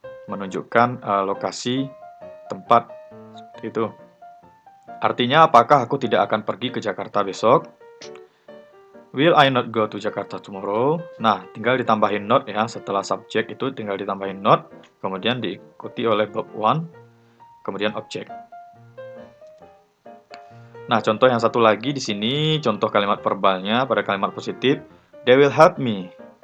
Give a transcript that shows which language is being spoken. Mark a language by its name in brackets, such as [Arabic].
[Indonesian] Menunjukkan lokasi tempat seperti itu. Artinya apakah aku tidak akan pergi ke Jakarta besok? [English] Will I not go to Jakarta tomorrow? [Indonesian] Nah, tinggal ditambahin not ya. Setelah subjek itu tinggal ditambahin not, kemudian diikuti oleh verb one, kemudian objek. Nah, contoh yang satu lagi di sini contoh kalimat verbalnya pada kalimat positif, [English] they will help me.